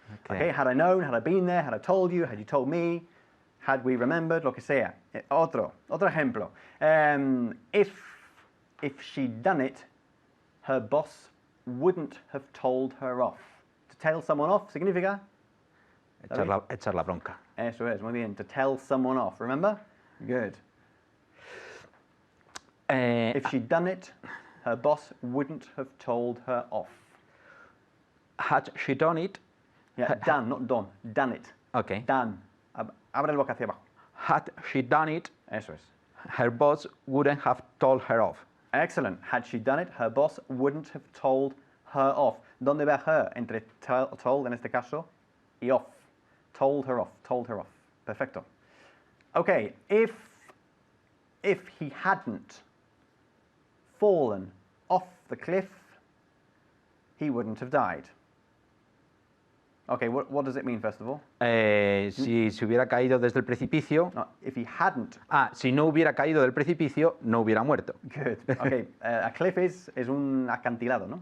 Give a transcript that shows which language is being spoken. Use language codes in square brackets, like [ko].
[en] Okay, had I known, had I been there, had I told you, had you told me, had we remembered, [es] lo que sea. Otro ejemplo. [en] If she'd done it, her boss wouldn't have told her off. To tell someone off significa? [es] Echar la bronca. Eso es, muy bien. [en] To tell someone off, remember? Good. If she'd done it, her boss wouldn't have told her off. Had she done it? Yeah, done, not done. Done it. Okay. Done. [es] Abre el boca hacia abajo. [en] Had she done it, [es] Eso es. [en] her boss wouldn't have told her off. Excellent. Had she done it, her boss wouldn't have told her off. [es] ¿Dónde va her? Entre told, en este caso, y off. [en] Told her off. Perfecto. Okay, if he hadn't fallen off the cliff, he wouldn't have died. Okay, what does it mean, first of all? [es] Si se hubiera caído desde el precipicio. [en] No, if he hadn't. [es] Si no hubiera caído del precipicio, no hubiera muerto. [en] Good. [es] Okay, a cliff es un acantilado, ¿no?